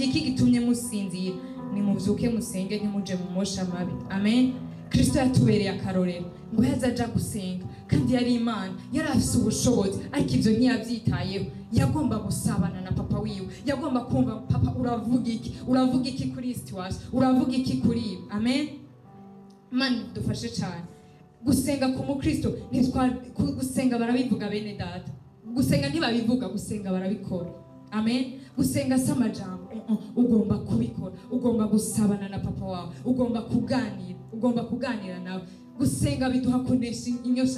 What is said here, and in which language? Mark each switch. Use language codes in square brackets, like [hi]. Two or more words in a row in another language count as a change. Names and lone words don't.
[rn] igiki gitumye musinzira nimuvyuke musenge ntimuje mu mosha mabi amen Kristo yatubereye akarorero ngo yazaja gusenga kandi yari Imana yari afise ubushobozi ariko ivyo ntiyavyitayeho yagomba gusabana na papa wiwe yagomba kumva papa uravuga iki kuri situation uravuga iki kuri amen Imana dufashe cyane gusenga ku mukristo gusenga barabivuga bene data gusenga ntibabivuga gusenga barabikora amen gusenga samajambo ugomba kubikora ugomba gusabana na papa wawe ugomba kuganira nawe gusenga biduha kunesha inyosha.